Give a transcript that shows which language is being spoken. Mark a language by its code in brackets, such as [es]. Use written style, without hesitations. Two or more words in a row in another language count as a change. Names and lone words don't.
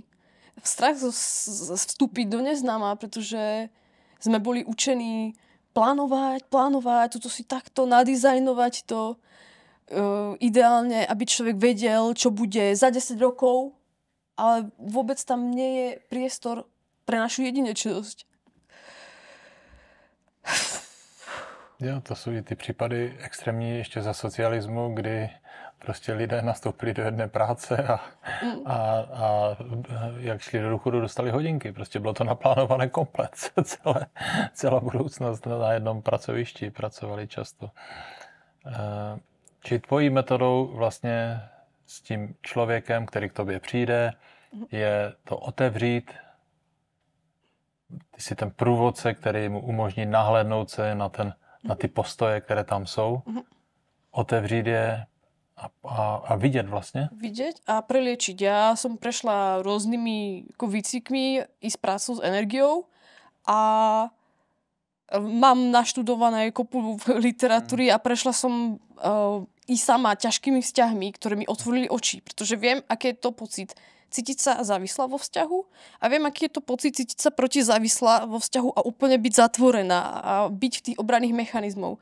[sk] Strach vstúpiť do neznáma, pretože sme boli učení plánovať, toto si takto nadizajnovať to ideálne, aby človek vedel, čo bude za 10 rokov, ale vôbec tam nie je priestor pre našu jedinečnosť. [cs] Jo, to jsou i ty případy extrémní ještě za socialismu, kdy prostě lidé nastoupili do jedné práce a jak šli do důchodu, dostali hodinky. Prostě bylo to naplánované komplet. Celá budoucnost na jednom pracovišti pracovali často. Či tvojí metodou vlastně s tím člověkem, který k tobě přijde, je to otevřít, ty jsi ten průvodce, který mu umožní nahlédnout se na ty postoje, které tam jsou, otevřít je a vidět vlastně. [sk] Vidět a preliečiť. Ja som prešla rôznymi výcvikmi i s prácou s energiou a mám naštudované kopu literatúry a prešla som i sama ťažkými vzťahmi, ktoré mi otvorili oči, pretože viem, aké je to pocit cítiť sa závislá vo vzťahu a viem, aký je to pocit cítiť sa protizávislá vo vzťahu a úplne byť zatvorená a byť v tých obranných mechanizmov.